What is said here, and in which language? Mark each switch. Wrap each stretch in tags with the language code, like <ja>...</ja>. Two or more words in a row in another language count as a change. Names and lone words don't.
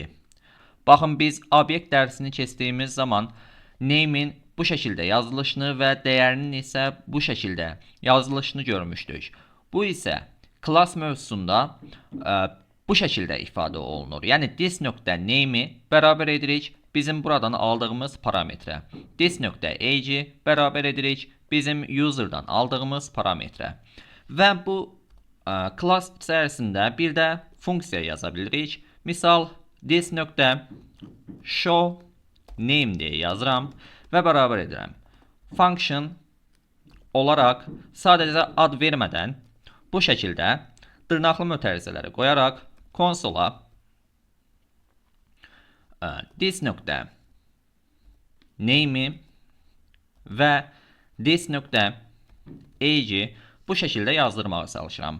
<az>Baxın biz obyekt dərsini keçdiyimiz zaman name'in bu şəkildə yazılışını və dəyərinin isə bu şəkildə yazılışını görmüşdük. Bu isə class mövzusunda bu şəkildə ifadə olunur. Yəni this.name'i bərabər edirik bizim buradan aldığımız parametrə. This.age bərabər edirik bizim user'dan aldığımız parametrə. Və bu class içərisində bir də funksiya yaza bilirik. Misal this nöqtə</az> <en>show name</en> <az>deyə yazıram və bərabər edirəm. Function olaraq sadəcə ad vermədən bu şəkildə dırnaqlı mötərizələri qoyaraq konsola this nöqtə name'i və this nöqtə age'i bu şəkildə yazdırmağa çalışıram.</az>